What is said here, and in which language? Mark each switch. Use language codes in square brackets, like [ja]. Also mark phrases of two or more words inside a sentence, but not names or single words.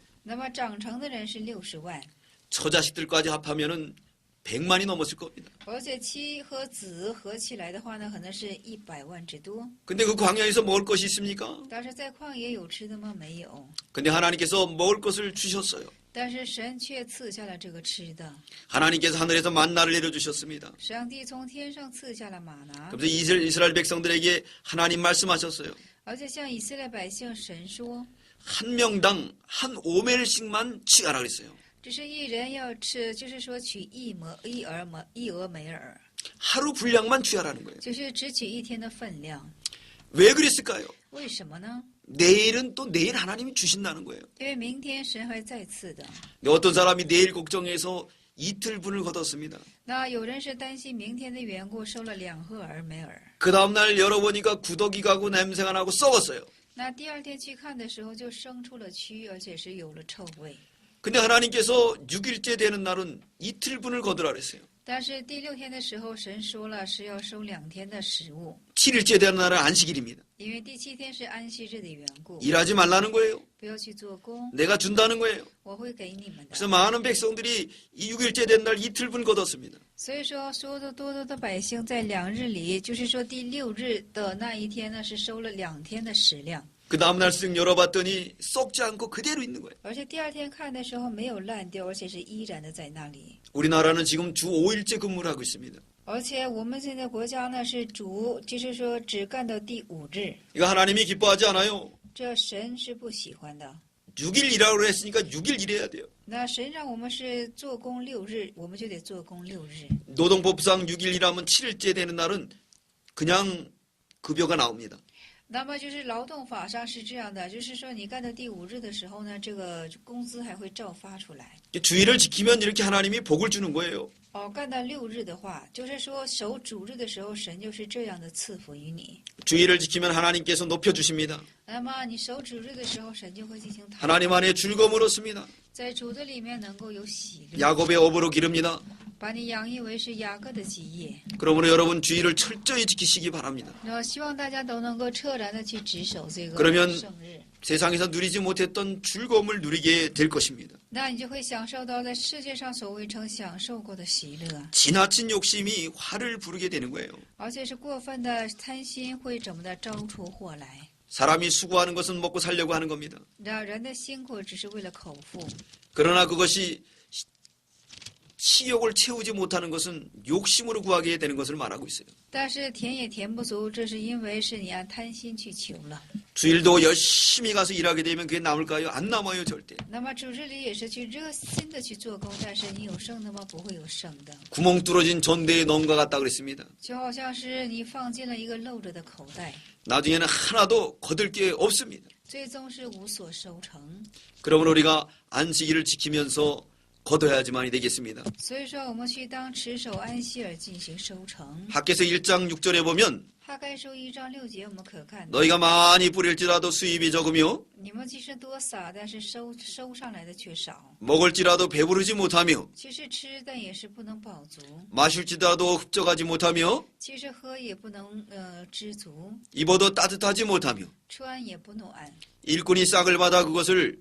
[zh] 那么长成的人是60万， [ko] 처자식들까지 합하면은 100만이 넘었을 겁니다. [zh] 而且妻和子合起来的话呢，可能是100万之多。 [ko] 근데 그 광야에서 먹을 것이 있습니까? [zh] 但是在旷野有吃的吗？没有。 [ko] 근데 하나님께서 먹을 것을 주셨어요. [zh] 但是神却赐下了这个吃的， [ko] 하나님께서 하늘에서 만나를 내려주셨습니다. [zh] 上帝从天上赐下了玛拿， [ko] 그래서 이스라엘 백성들에게 하나님 말씀하셨어요. [zh] 而且向以色列百姓神说， [ko] 한 명당 한 오멜씩만 취하라 그랬어요. [zh] 只是一人要吃，就是说取一俄梅尔， [ko] 하루 분량만 취하라는 거예요. [zh] 就是只取一天的分量。 [ko] 왜 그랬을까요? [zh] 为什么呢？ [ko] 내일은 또 내일 하나님이 주신다는 거예요. [zh] 因为明天神会再赐的。 [ko] 근데 어떤 사람이 내일 걱정해서 이틀분을 거뒀습니다. [zh] 那有人是担心明天的缘故，收了2盒俄梅尔。 [ko] 그 다음날 열어보니까 구더기 가고 냄새가 나고 썩었어요. [zh] 那第二天去看的时候，就生出了蛆，而且是有了臭味。 [ko] 근데 하나님께서 6일째 되는 날은 이틀분을 거두라 그랬어요. [zh] 但是第6天的时候，神说了是要收2天的食物， [ko] 7일째 되는 날은 안식일입니다. [zh] 因为第7天是安息日的缘故， [ko] 일하지 말라는 거예요. [zh] 不要去做工， [ko] 내가 준다는 거예요. [zh] 我会给你们的。 [ko] 그래서 많은 백성들이 이 6일째 된 날 이틀분 거뒀습니다. [zh] 所以说，所有的多的百姓在2日里，就是说第6日的那一天呢，是收了2天的食量， [ko] 그 다음날 쓱 열어봤더니 썩지 않고 그대로 있는 거예요. [zh] 而且第2天看的时候没有烂掉，而且是依然的在那里。 [ko] 우리나라는 지금 주 5일째 근무를 하고 있습니다. [zh] 而且我们现在国家呢是就是说只干到第5日， [ko] 이거 하나님이 기뻐하지 않아요. [zh] 这神是不喜欢的。 [ko] 6일 일하라고 했으니까 6일 일해야 돼요. [zh] 那神让我们是做工6日，我们就得做工6日。 [ko] 노동법상 6일 일하면 7일째 되는 날은 그냥 급여가 나옵니다. [zh] 那么就是劳动法上是这样的，就是说你干到第5日的时候呢，这个工资还会照发出来。 [ko] 주일을 지키면 이렇게 하나님이 복을 주는 거예요. [zh] 干到6日的话，就是说守主日的时候，神就是这样的赐福于你。 [ko] 주일을 지키면 하나님께서 높여주십니다. [zh] 那么你守主日的时候，神就会进行讨， [ko] 하나님 안에 즐거움을 얻습니다. [zh] 在主的里面能够有喜乐， [ko] 야곱의 업으로 기릅니다. [zh] 把你养育为是雅各的基业。 [ko] 그러므로 여러분 주일을 철저히 지키시기 바랍니다. [zh] 然后希望大家都能够彻然的去执守这个 [ko] 그러면 [zh] 圣日， [ko] 세상에서 누리지 못했던 즐거움을 누리게 될 것입니다. [zh] 那你就会享受到在世界上所未曾享受过的喜乐。 [ko] 지나친 욕심이 화를 부르게 되는 거예요. [zh] 而且是过分的贪心会怎么的招出祸来？ [ko] 사람이 수고하는 것은 먹고 살려고 하는 겁니다. [zh] 人的辛苦只是为了口腹， [ko] 그러나 그것이 식욕을 채우지 못하는 것은 욕심으로 구하게 되는 것을 말하고 있어요. [zh] 但是填也填不足，这是因为是你按贪心去求了。 [ko] 주일도 열심히 가서 일하게 되면 그게 남을까요? 안 남아요, 절대. [zh] 那么主日里也是去热心的去做工，但是你有剩的吗？不会有剩的， [ko] 구멍 뚫어진 전대에 넣은 것 같다 그랬습니다. [zh] 就好像是你放进了一个漏着的口袋， [ko] 나중에는 하나도 거둘 게 없습니다. [zh] 最终是无所收成。 [ko] 그러면 우리가 안식일을 지키면서 거둬야지만이 되겠습니다. [zh] 所以说，我们去当持守安息而进行收成。 [ko] 학개서 1장 6절에 보면 [zh] 哈该书1章6节，我们可看到， [ko] 너희가 많이 뿌릴지라도 수입이 적으며 [zh] 你们即使多撒，但是收上来的却少。 [ko] 먹을지라도 배부르지 못하며 [zh] 其实吃，但也是不能饱足； [ko] 마실지라도 흡족하지 못하며 [zh] 其实喝也不能知足； [ko] 입어도 따뜻하지 못하며 [zh] 穿也不暖。 [ko] 일꾼이 싹을 받아 그것을